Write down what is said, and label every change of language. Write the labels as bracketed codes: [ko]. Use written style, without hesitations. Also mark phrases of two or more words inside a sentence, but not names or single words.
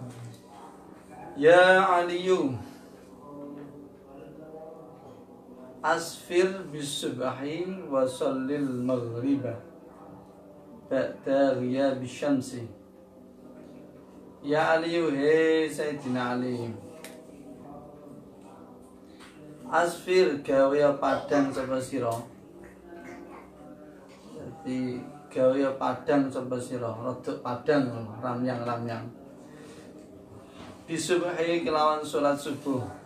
[ar] يا علي أسفر بالصبح وصل المغرب بعد غياب الشمس. يا علي هي سيدنا علي Asfir [jv] gawe padang sapa sira. Di gawe padang sapa sira, rodok padang ramyang-ramyang. Disubuhi kelawan salat subuh.